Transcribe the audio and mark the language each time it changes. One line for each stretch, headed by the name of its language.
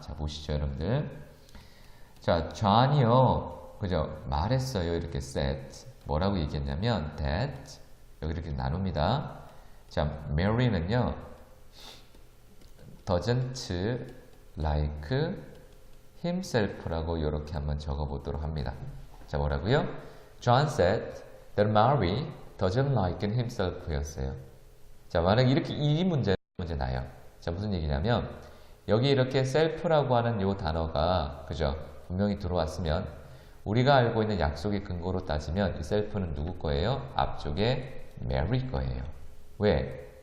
Korean: 자, 보시죠, 여러분들. 자, 존이요. 그죠? 말했어요. 이렇게 said. 뭐라고 얘기했냐면 that. 여기 이렇게 나눕니다. 자, Mary는요. doesn't like himself라고 이렇게 한번 적어보도록 합니다. 자, 뭐라고요?
English: John said that Mary doesn't like himself 였어요.
Korean: 자, 만약에 이렇게 이 문제 나요. 자, 무슨 얘기냐면 여기 이렇게 self라고 하는 요 단어가 그죠? 분명히 들어왔으면 우리가 알고 있는 약속의 근거로 따지면 이 self는 누구 거예요? 앞쪽에 Mary 거예요. 왜?